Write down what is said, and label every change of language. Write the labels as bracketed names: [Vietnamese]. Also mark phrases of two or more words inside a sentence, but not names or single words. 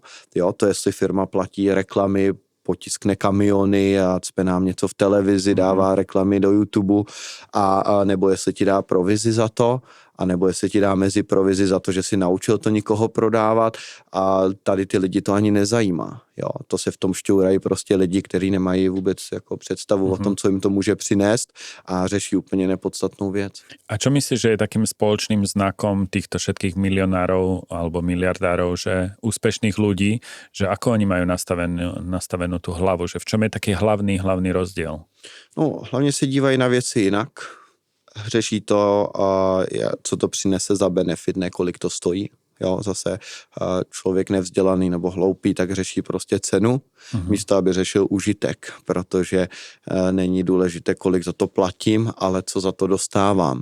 [Czech] Jo, to jestli firma platí reklamy, potiskne kamiony a cpe nám něco v televizi, dává reklamy do YouTube a nebo jestli ti dá provizi za to, a nebo jestli ti dá mezi provizi za to, že si naučil to nikoho prodávat a tady ty lidi to ani nezajímá. Jo, to se v tom šťourají prostě lidi, kteří nemají vůbec jako představu o tom, co jim to může přinést a řeší úplně nepodstatnou věc. [Slovak] A čo myslíš, že je takým spoločným znakom týchto všetkých milionárov alebo miliardárov, že úspešných ľudí, že ako oni majú nastavenú tú hlavu, že v čom je taký hlavný rozdiel? [Czech] No, hlavně se dívají na věci jinak. Řeší to, co to přinese za benefit, ne kolik to stojí. Jo, zase člověk nevzdělaný nebo hloupý, tak řeší prostě cenu, místo aby řešil užitek, protože není důležité, kolik za to platím, ale co za to dostávám.